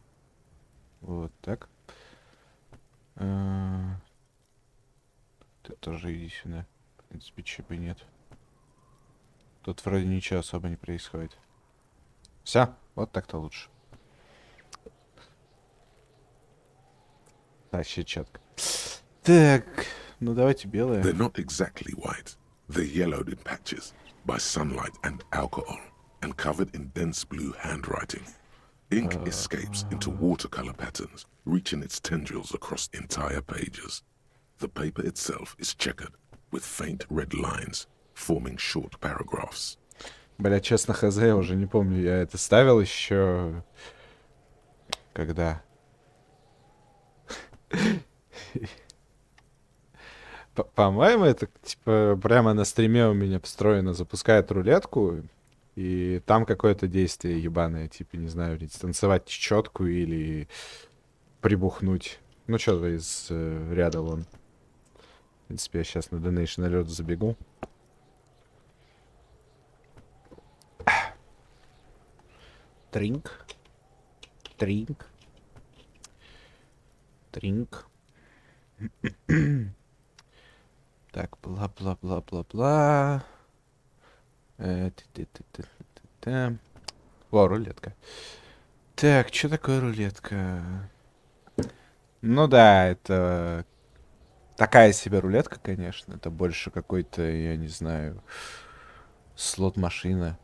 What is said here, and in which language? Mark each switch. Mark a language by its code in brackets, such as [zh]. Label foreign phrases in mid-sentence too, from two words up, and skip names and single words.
[ru] Вот так. Ты тоже иди сюда. В принципе, чего бы нет. Тут вроде ничего особо не происходит. Все, вот так-то лучше. Вообще четко. Так, ну давайте белые. [en] They're not exactly white. They're yellowed in patches by sunlight and alcohol and covered in dense blue handwriting. Ink escapes into watercolor patterns, reaching its tendrils across entire pages. The paper itself is checkered with faint red lines, forming short paragraphs. [ru] Бля, честно, хз, я уже не помню. Я это ставил еще... Когда? По-моему, это, типа, прямо на стриме у меня встроено. Запускает рулетку, и там какое-то действие ебаное. Типа, не знаю, станцевать четку или прибухнуть. Ну, что-то из ряда вон. принципе, я сейчас на Donation Alert забегу. Тринк. Тринк. Тринк. Так, бла-бла-бла-бла-бла. О, рулетка. Так, что такое рулетка? Ну да, это такая себе рулетка, конечно. Это больше какой-то, я не знаю, слот-машина.